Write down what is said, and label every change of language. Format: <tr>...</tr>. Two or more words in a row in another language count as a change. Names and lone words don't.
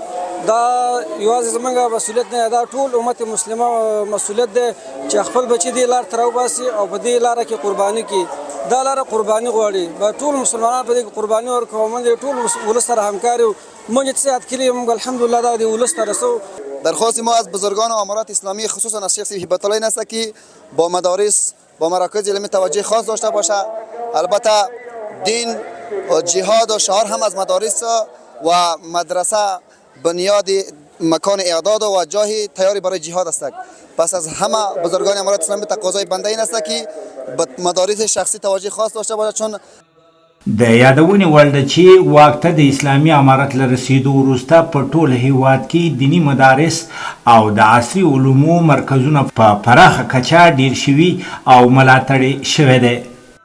<ps>دا یوازې زمونږ مسؤلیت نه دا ټول امت مسلمه مسؤلیت دی چې خپل بچي دې لار ته راوباسي او په دې لاره کې قرباني کړي. دا لاره قرباني غواړي به ټول مسلمانان په دې قرباني ورکوو. موږ ټول ولس سره همکار یو. موږ چې یاد کړي موږ الحمدلله دا د ولس ته رسو.</ps> <fa>درخواست ما از بزرگان امارات اسلامی خصوصا از شیخ هیبت الله این است که با مدارس با مراکز علمی توجه خاص داشته باشه. البته دین و جهاد و شعار هم از مدارس و مدرسه بنیاد مکان اعداد و جای تیاری برای جهاد است. پس از همه بزرگان امارات اسلامی تقاضای بنده این است که به مدارس شخصی توجه خاص داشته باشه. چون</fa> <ps>د یادونې وړ ده چې واک ته د اسلامي امارت له رسېدو وروسته په ټول هیواد کې دیني مدارس او د عصري علومو مرکزونه په پراخه کچه ډیر شوي او ملاتړ شوی دی.</ps>